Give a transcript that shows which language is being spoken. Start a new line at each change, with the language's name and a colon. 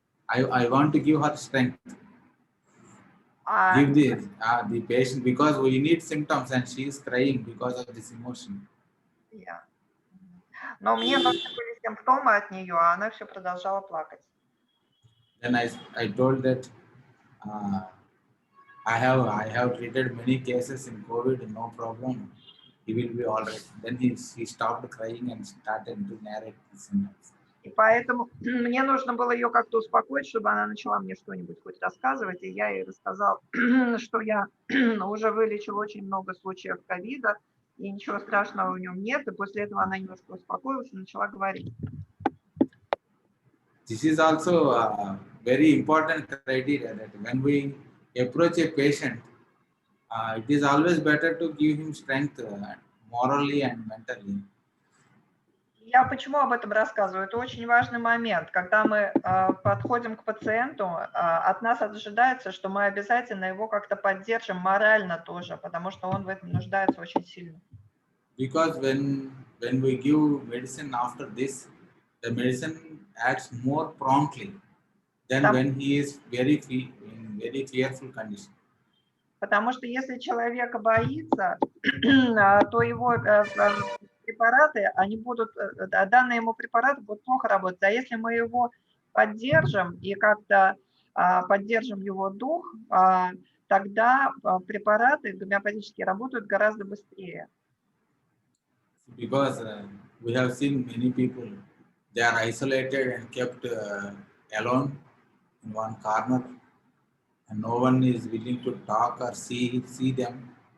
English: I want to give her strength. Give the patient, because we need symptoms, and she is crying because of this emotion. Yeah.
Russian: Но мне нужны были симптомы от нее, а она все продолжала плакать.
English: Then I told that I have treated many cases in COVID, no problem. He will be all right. Then he stopped crying and started to narrate the symptoms.
Russian: И поэтому мне нужно было ее как-то успокоить, чтобы она начала мне что-нибудь хоть рассказывать. И я ей рассказал, что я уже вылечил очень много случаев ковида, и ничего страшного в нем нет. И после этого она немножко успокоилась и начала говорить.
English: This is also a very important criteria, that when we approach a patient, it is always better to give him strength morally and mentally.
Russian: Я почему об этом рассказываю? Это очень важный момент. Когда мы подходим к пациенту, от нас ожидается, что мы обязательно его как-то поддержим морально тоже, потому что он в этом нуждается очень сильно.
English: Because when we give medicine after this, the medicine acts more promptly than when he is in very fearful condition.
Russian: Потому что если человек боится, то его препараты, они будут, данные ему препараты будут плохо работать. А если мы его поддержим и как-то поддержим его дух, тогда препараты гомеопатические работают гораздо быстрее.
English: Because we have seen many people, they are isolated and kept alone in one corner, and no one is willing to talk or see them.